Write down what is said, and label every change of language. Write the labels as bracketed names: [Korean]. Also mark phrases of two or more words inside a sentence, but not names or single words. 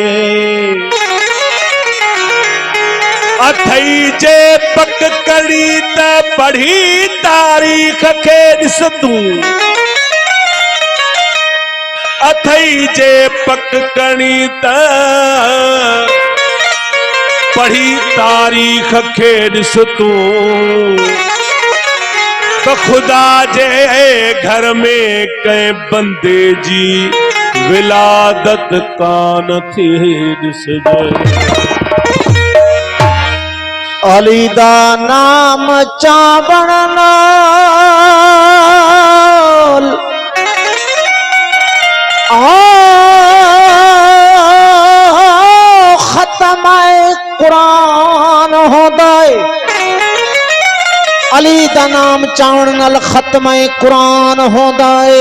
[Sindhi] अथई जे पक कड़ी त पढ़ी तारीख के ॾिस तूं, अथई जे पक कड़ी त पढ़ी तारीख के ॾिस तूं, तो खुदा जे घर में कंहिं बंदे जी विलादत कान थी ॾिसजे। [Punjabi] علی دا نام چاون نال ختم قرآن ہوندا اے، علی دا نام چاون نال ختم قرآن ہوندا اے.